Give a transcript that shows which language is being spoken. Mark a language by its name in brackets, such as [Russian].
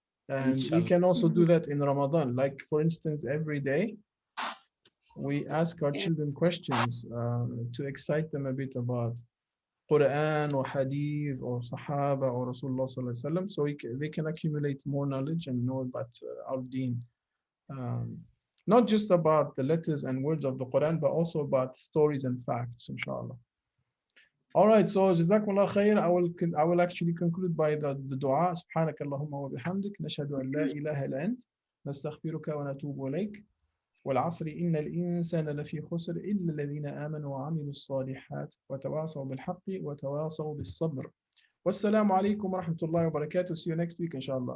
[English] And we can also do that in Ramadan. Like for instance, every day we ask our children questions to excite them a bit about Quran or Hadith or Sahaba or Rasulullah Sallallahu Alaihi Wasallam, so they can accumulate more knowledge and know about our Deen. Not just about the letters and words of the Quran, but also about stories and facts, inshallah. All right, so Jazakumullah khair. I will actually conclude by the dua. [Arabic] سبحانك اللهم وبحمدك نشهد أن لا إله إلا أنت نستغفرك ونتوب إليك والعصر إن الإنسان لفي خسر إلا الذين آمنوا وعملوا الصالحات وتواصوا بالحق وتواصوا بالصبر. والسلام عليكم ورحمة الله وبركاته. [English] See you next week, inshallah.